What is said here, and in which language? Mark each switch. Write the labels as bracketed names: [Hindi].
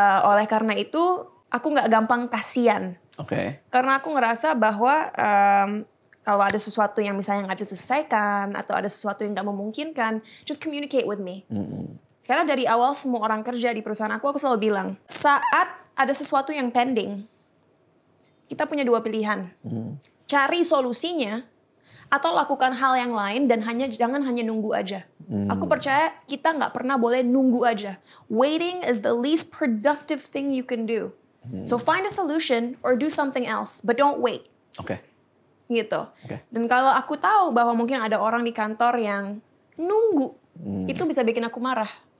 [Indonesian] Oleh karena itu, aku nggak gampang kasihan. Karena aku ngerasa bahwa kalau ada sesuatu yang misalnya nggak diselesaikan atau ada sesuatu yang nggak memungkinkan, [English] just communicate with me. [Indonesian] Karena dari awal semua orang kerja di perusahaan aku selalu bilang, saat ada sesuatu yang pending, kita punya dua pilihan. Cari solusinya, atau lakukan hal yang lain dan jangan hanya nunggu aja. Aku percaya kita nggak pernah boleh nunggu aja. [English] Waiting is the least productive thing you can do. So find a solution or do something else, but don't wait. [Indonesian] Gitu. Dan kalau aku tahu bahwa mungkin ada orang di kantor yang nunggu, itu bisa bikin aku marah.